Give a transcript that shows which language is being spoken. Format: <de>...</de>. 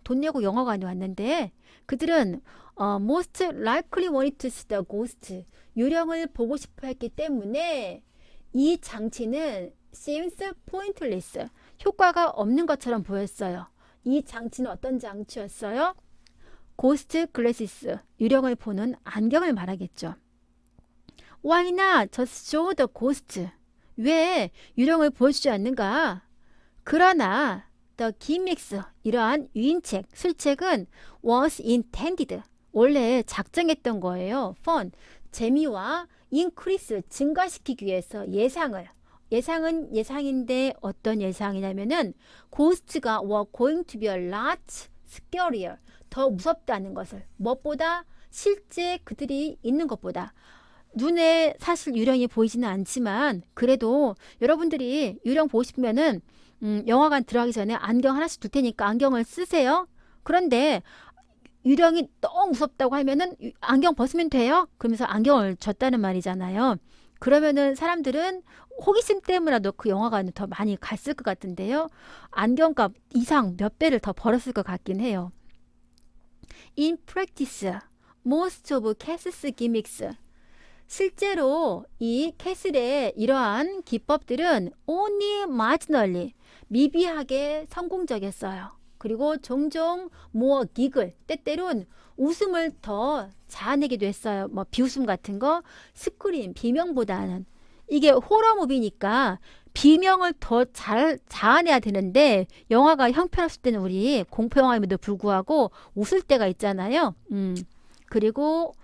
<ko>돈 내고 영화관에 왔는데 그들은</ko> <en>most likely wanted to see the ghost,</en> <ko>유령을 보고 싶어 했기 때문에 이 장치는</ko> <en>seems pointless,</en> <ko>효과가 없는 것처럼 보였어요. 이 장치는 어떤 장치였어요? 고스트 글래시스, 유령을 보는 안경을 말하겠죠.</ko> <en>Why not just show the ghost?</en> <ko>왜 유령을 보여주지 않는가? 그러나 the gimmicks, 이러한 유인책, 술책은</ko> <en>was intended,</en> <ko>원래 작정했던 거예요. fun, 재미와 increase, 증가시키기 위해서 예상은 예상인데 어떤 예상이냐면은 ghost가</ko> <en>were going to be a lot scarier,</en> <ko>더 무섭다는 것을, 무엇보다 실제 그들이 있는 것보다. 눈에 사실 유령이 보이지는 않지만 그래도 여러분들이 유령 보고 싶으면은 영화관 들어가기 전에 안경 하나씩 둘 테니까 안경을 쓰세요. 그런데 유령이 너무 무섭다고 하면은 안경 벗으면 돼요. 그러면서 안경을 줬다는 말이잖아요. 그러면은 사람들은 호기심 때문에라도 그 영화관에 더 많이 갔을 것 같은데요. 안경값 이상 몇 배를 더 벌었을 것 같긴 해요.</ko> <en>In practice, most of Cass's gimmicks.</en> <ko>실제로 이 캐슬의 이러한 기법들은</ko> <en>only marginally,</en> <ko>미비하게 성공적이었어요. 그리고 종종</ko> <en>more giggle,</en> <ko>때때론 웃음을 더 자아내기도 했어요. 뭐 비웃음 같은 거, 스크림, 비명보다는. 이게 호러 무비니까 비명을 더 잘 자아내야 되는데 영화가 형편없을 때는 우리 공포 영화임에도 불구하고 웃을 때가 있잖아요. 그리고</ko>